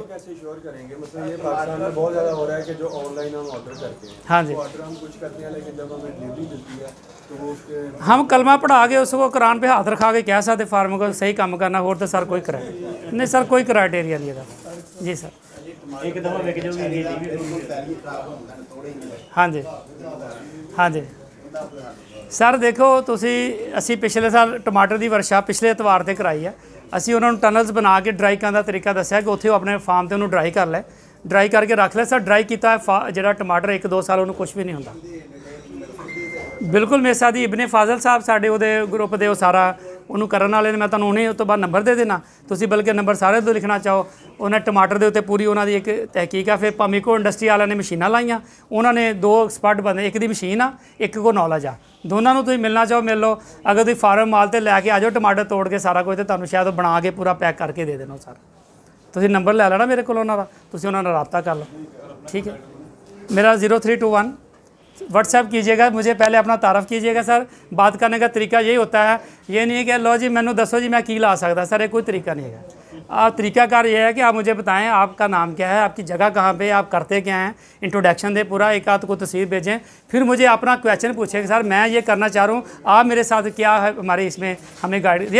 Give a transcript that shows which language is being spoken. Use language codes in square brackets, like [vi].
[hi] कैसे श्योर करेंगे, मतलब ये पाकिस्तान में बहुत ज़्यादा हो रहा है कि जो ऑनलाइन हम ऑर्डर करते हैं, हाँ जी, ऑर्डर हम कुछ करते हैं, लेकिन जब हमें डिलीवरी मिलती है तो वो उसके हम कलमा पढ़ा के उसको कुरान पे हाथ रखा के कह सकते फार्मर को सही काम करना, और तो सर कोई नहीं सर, कोई क्राइटेरिया नहीं है जी सर। हाँ जी, हाँ जी सर देखो [pa] ਤੁਸੀਂ ਅਸੀਂ ਪਿਛਲੇ ਸਾਲ ਟਮਾਟਰ ਦੀ ਵਰਕਸ਼ਾਪ ਪਿਛਲੇ ਐਤਵਾਰ ਤੇ ਕਰਾਈ ਹੈ। ਅਸੀਂ ਉਹਨਾਂ ਨੂੰ ਟਨਲਸ ਬਣਾ ਕੇ ਡਰਾਈ ਕਰਨ ਦਾ ਤਰੀਕਾ ਦੱਸਿਆ ਕਿ ਉੱਥੇ ਉਹ ਆਪਣੇ ਫਾਰਮ ਤੇ ਉਹਨੂੰ ਡਰਾਈ ਕਰ ਲੈ, ਡਰਾਈ ਕਰਕੇ ਰੱਖ ਲੈ ਸਰ। ਡਰਾਈ ਕੀਤਾ ਜਿਹੜਾ ਟਮਾਟਰ 1-2 ਸਾਲ ਉਹਨੂੰ ਕੁਝ ਵੀ ਨਹੀਂ ਹੁੰਦਾ। ਬਿਲਕੁਲ ਮੇਰੇ ਸਾਥੀ ਇਬਨੇ ਫਾਜ਼ਲ ਸਾਹਿਬ ਸਾਡੇ ਉਹਦੇ ਗਰੁੱਪ ਦੇ ਉਹ ਸਾਰਾ ਉਹਨੂੰ ਕਰਨ ਵਾਲੇ ਨੇ। ਮੈਂ ਤੁਹਾਨੂੰ ਉਹਨੇ ਉਸ ਤੋਂ ਬਾਅਦ ਨੰਬਰ ਦੇ ਦੇਣਾ, ਤੁਸੀਂ ਬਲਕਿ ਨੰਬਰ ਸਾਰੇ ਤੋਂ ਲਿਖਣਾ ਚਾਹੋ। ਉਹਨਾਂ ਟਮਾਟਰ ਦੇ ਉੱਤੇ ਪੂਰੀ ਉਹਨਾਂ ਦੀ ਇੱਕ ਤਹਿਕੀਕ ਆ। ਫਿਰ ਪਾਮੀਕੋ ਇੰਡਸਟਰੀ ਵਾਲਿਆਂ ਨੇ ਮਸ਼ੀਨਾਂ ਲਾਈਆਂ, ਉਹਨਾਂ ਨੇ 2 ਐਕਸਪਰਟ ਬੰਦੇ, ਇੱਕ ਦੀ ਮਸ਼ੀਨ ਆ, ਇੱਕ ਕੋ ਨੌਲੇਜ ਆ। ਦੋਨਾਂ ਨੂੰ ਤੁਸੀਂ ਮਿਲਣਾ ਚਾਹੋ ਮਿਲ ਲਓ। ਅਗਰ ਤੁਸੀਂ ਫਾਰਮ ਮਾਲ ਤੇ ਲੈ ਕੇ ਆ ਜਾਓ ਟਮਾਟਰ ਤੋੜ ਕੇ ਸਾਰਾ ਕੁਝ, ਤੇ ਤੁਹਾਨੂੰ ਸ਼ਾਇਦ ਉਹ ਬਣਾ ਕੇ ਪੂਰਾ ਪੈਕ ਕਰਕੇ ਦੇ ਦੇਣਾ ਸਰ। ਤੁਸੀਂ ਨੰਬਰ ਲੈ ਲੈਣਾ ਮੇਰੇ ਕੋਲ ਉਹਨਾਂ ਦਾ, ਤੁਸੀਂ ਉਹਨਾਂ ਨਾਲ ਰਾਬਤਾ ਕਰ ਲਓ। [hi] ठीक है, मेरा 0321 व्हाट्सएप कीजिएगा, मुझे पहले अपना तारफ़ कीजिएगा सर। बात करने का तरीका यही होता है, ये नहीं है कि लो जी [pa] मैनू दसो जी मैं की ला सकता [hi] सर, ये कोई तरीका नहीं है। आप तरीकाकार ये है कि आप मुझे बताएं आपका नाम क्या है, आपकी जगह कहाँ पे, आप करते क्या हैं, इंट्रोडक्शन दे पूरा, एक आध को तस्वीर भेजें, फिर मुझे अपना क्वेश्चन पूछें कि सर मैं ये करना चाह रहा हूँ, आप मेरे साथ क्या है हमारे इसमें हमें गाइड।